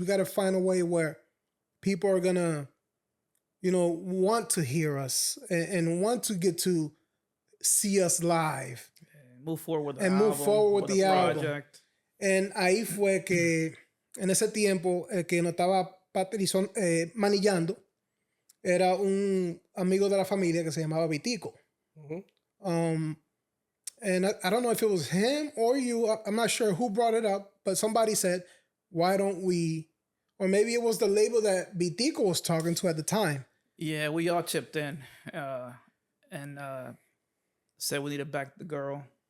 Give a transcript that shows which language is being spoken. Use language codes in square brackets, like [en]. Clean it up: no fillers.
[en] We got to find a way where people are gonna, you know, want to hear us and want to get to see us live. Move forward with the And album. move forward with the album. Project. [es] And ahí fue que, en ese tiempo, el que nos estaba manillando era un amigo de la familia que se llamaba Vitico. [en] Mm-hmm. And I don't know if it was him or you. I'm not sure who brought it up, but somebody said, why don't we, or maybe it was the label that Vitico was talking to at the time. Yeah, we all chipped in and said we need to back the girl.